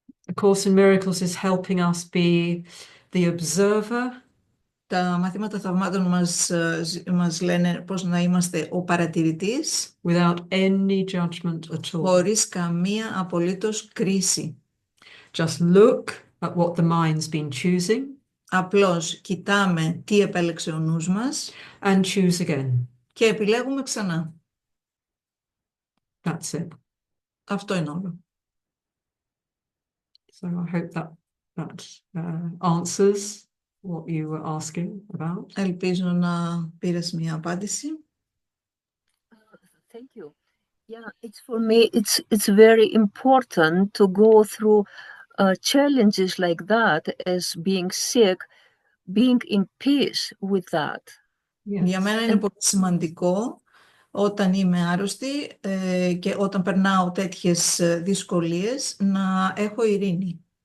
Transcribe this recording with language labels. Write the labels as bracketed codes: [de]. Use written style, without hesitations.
[en] A Course in Miracles is helping us be the observer. [el] Τα μαθήματα θαυμάτων μας λένε πώς να είμαστε ο παρατηρητής [en] Without any judgment at all. [el] χωρίς καμία απολύτως κρίση. [en] Just look at what the mind's been choosing. [el] Απλώς κοιτάμε τι επέλεξε ο νους μας [en] and choose again. [el] Και επιλέγουμε ξανά. [en] That's it. [el] Αυτό είναι όλο. [en] So I hope that answers what you were asking about. [el] Ελπίζω να πήρες μια απάντηση. [en] Thank you. Yeah, it's for me, it's very important to go through challenges like that as being sick, being in peace with that. [el] Για μένα είναι πολύ σημαντικό όταν είμαι άρρωστη και όταν περνάω τέτοιες δυσκολίες να έχω ειρήνη.